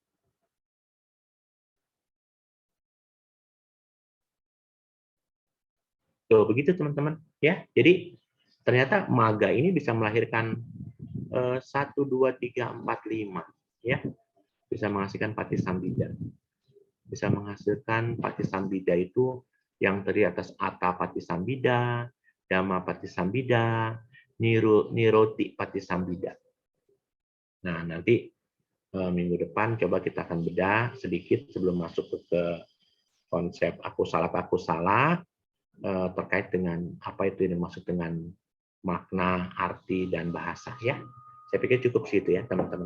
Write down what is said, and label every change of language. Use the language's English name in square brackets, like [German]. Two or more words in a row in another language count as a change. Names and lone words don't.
[Indonesian] Tuh, begitu teman-teman ya. Jadi ternyata maga ini bisa melahirkan 1, 2, 3, 4, 5 ya. Bisa menghasilkan [Pali] pati sambida. [Indonesian] Bisa menghasilkan [Pali] pati sambida [Indonesian] itu yang terdiri atas [Pali] atta pati sambida, dhamma pati sambida, niroti pati sambida. [Indonesian] Nah, nanti minggu depan coba kita akan bedah sedikit sebelum masuk ke konsep aku salah terkait dengan apa itu yang dimaksud dengan makna, arti, dan bahasa ya. Saya pikir cukup situ ya teman-teman.